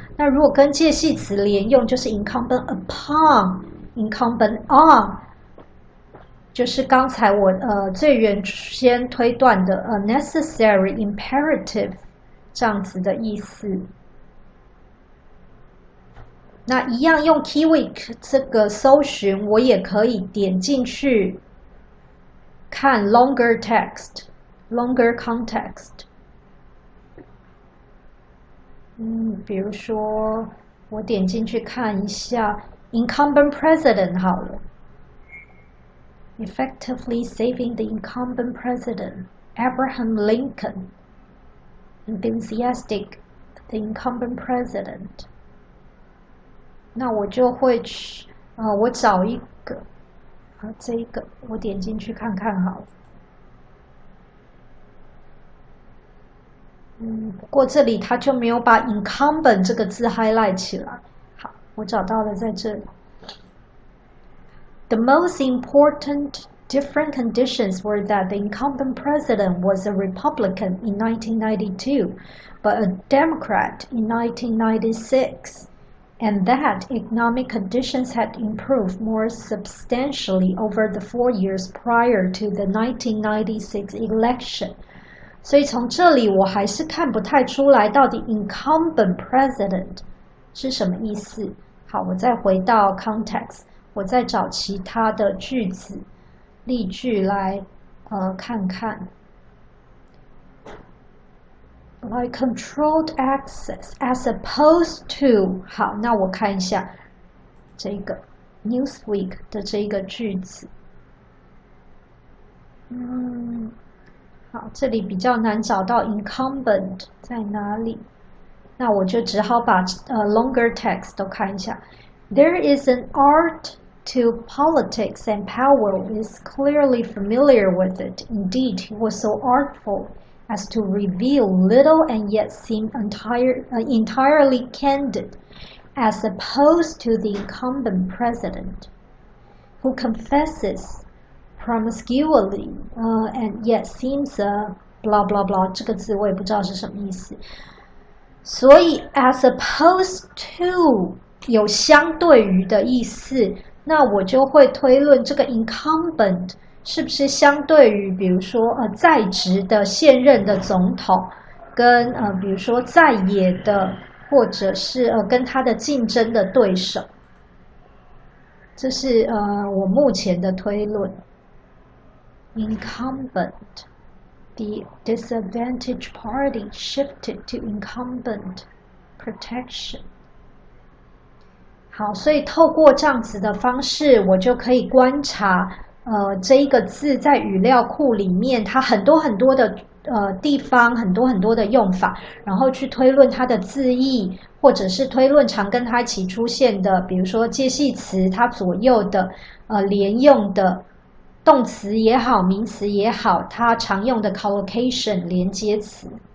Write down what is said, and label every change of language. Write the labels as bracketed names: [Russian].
[Chinese] 那如果跟介系词连用，就是 [English] incumbent upon， incumbent on， [Chinese] 就是刚才我最原先推断的 [English] necessary imperative [Chinese] 这样子的意思。那一样用 keyword 这个搜寻，我也可以点进去看 [English] longer text、longer context。 [Chinese] 比如说我点进去看一下 [English] incumbent president [Chinese] 好了 [English] ，effectively saving the incumbent president Abraham Lincoln, enthusiastic the incumbent president。 [Chinese] 那我就会去我找一个这一个我点进去看看好了。不过这里它就没有把 incumbent 这个字 highlight 起来。好，我找到了，在这里。 [English] The most important different conditions were that the incumbent president was a Republican in 1992, but a Democrat in 1996.And that economic conditions had improved more substantially over the 4 years prior to the 1996 election. [Chinese] 所以从这里我还是看不太出来到底 incumbent president 是什么意思。好，我再回到 context， 我再找其他的句子例句来看看。 [English] Like controlled access as opposed to， [Chinese] 好，那我看一下这个 Newsweek 的这个句子。好，这里比较难找到 incumbent 在哪里，那我就只好把 [English] longer text [Chinese] 都看一下。 [English] There is an art to politics and Powell is clearly familiar with it. Indeed, he was so artful.as to reveal little and yet seem entirely candid, as opposed to the incumbent president, who confesses promiscuously and yet seems blah blah blah [Chinese] 这个字我也不知道是什么意思。所以 [English] as opposed to [Chinese] 有相对于的意思，那我就会推论这个 incumbent是不是相对于比如说在职的现任的总统跟比如说在野的或者是跟他的竞争的对手，这是我目前的推论。 [English] Incumbent, the disadvantaged party shifted to incumbent protection。 [Chinese] 好，所以透过这样子的方式，我就可以观察这一个字在语料库里面，它很多很多的地方，很多很多的用法，然后去推论它的字义，或者是推论常跟它一起出现的，比如说介系词它左右的连用的动词也好，名词也好，它常用的 collocation 连接词。